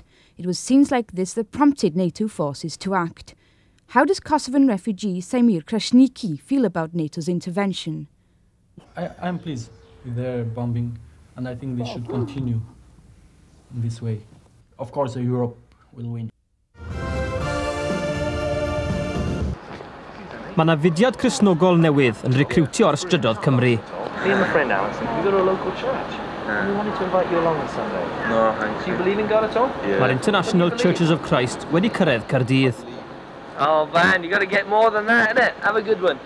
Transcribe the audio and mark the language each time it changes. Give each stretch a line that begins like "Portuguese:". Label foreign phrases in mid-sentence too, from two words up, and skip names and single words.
English: It was scenes like this that prompted NATO forces to act. How does Kosovan refugee Samir Krasniki feel about NATO's intervention? I'm pleased with their bombing, and I think they should continue in this way. Of course, Europe will win.
Welsh: Mae yna fudiad Cristnogol newydd yn recriwtio ar strydoedd Cymru.
English: Me and my friend Alison, we go to a local church. We wanted to invite you along on Sunday. No, thanks. Do you believe in God at all? Yeah.
Welsh: Mae'r International Churches of Christ wedi cyrraedd Caerdydd.
English: Oh man, you got to get more than that, innit? Have a good one.